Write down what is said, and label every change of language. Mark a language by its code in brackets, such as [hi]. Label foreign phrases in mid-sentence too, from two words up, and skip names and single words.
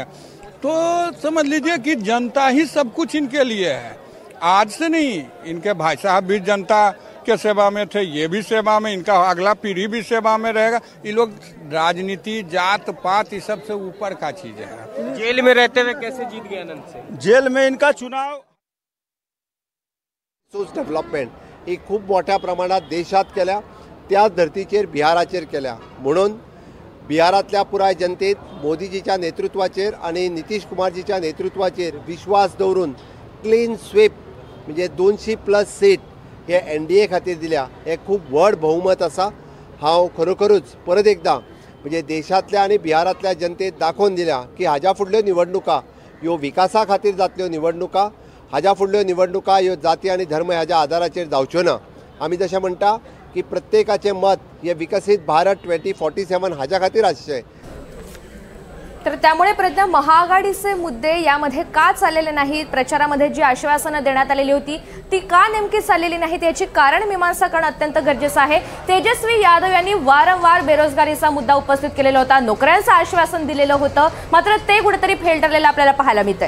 [hi] तो समझ लीजिए कि जनता ही सब कुछ इनके लिए है. आज से नहीं, इनके भाई साहब भी जनता के सेवा में थे, ये भी सेवा में, इनका अगला पीढ़ी भी सेवा में रहेगा. ये लोग राजनीति, जात पात, ये सबसे ऊपर का चीज है. जेल में रहते हुए कैसे जीत गए अनंत सिंह? जेल में इनका चुनाव [kok] डेव्हलपमेंट ही खूप मोठ्या प्रमाणात देशात केल्या, त्याच धर्तीचेर बिहाराचेर केल्या. म्हणून बिहारातल्या पुराय जनतेत मोदीजीच्या नेतृत्वाचेर आणि नितीश कुमारजीच्या नेतृत्वाचेर विश्वास दवरून [en] clean sweep [kok] म्हणजे 200+ सीट हे NDA खातीर दिल्या. हे खूप व्हड बहुमत आसा. हांव खरोखरूच परत एकदा म्हणजे देशातल्या आणि बिहारातल्या जनतेत दाखोवन दिल्या की हाज्या फुडल्यो निवडणुका ह्यो विकासा खातीर जातल्यो निवडणुका, हाज्या फुडल्यो निवडणुका ह्यो जाती आनी धर्म ह्याच्या आदाराचेर जावच्यो ना. आमी जशें म्हणटा की प्रत्येकाचे मत हे विकसित भारत 2047 हाज्या खातीर आसचें. [mr] तर त्यामुळे प्रज्ञा, महाआघाडीचे मुद्दे यामध्ये का चाललेले नाहीत? प्रचारामध्ये जी आश्वासनं देण्यात आलेली होती ती का नेमकी चाललेली नाहीत याची कारण मीमांसा करणं अत्यंत गरजेचं आहे. तेजस्वी यादव यांनी वारंवार बेरोजगारीचा मुद्दा उपस्थित केलेला होता, नोकऱ्यांचं आश्वासन दिलेलं होतं, मात्र ते कुठेतरी फेल ठरलेलं आपल्याला पाहायला मिळतंय.